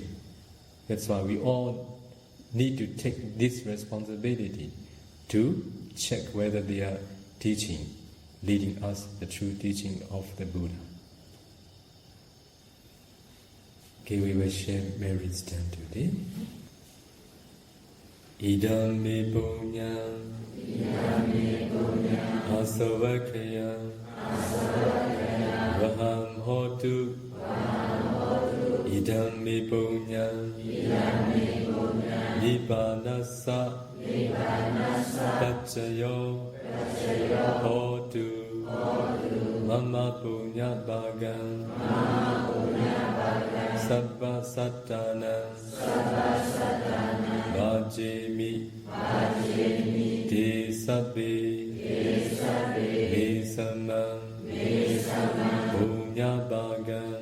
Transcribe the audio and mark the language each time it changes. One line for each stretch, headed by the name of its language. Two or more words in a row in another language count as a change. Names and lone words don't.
English: That's why we all need to take this responsibility to check whether they are teaching, leading us the true teaching of the Buddha. Okay, we will share merits done today.
Pali: Idam me punyam asavakayam vaham hotu. Idam me punyam nibbanasa pacayo hotu Mama Punya Bhagam Sabba Satanam Vajemi Te Sabbe Vesamam Punya Bhagam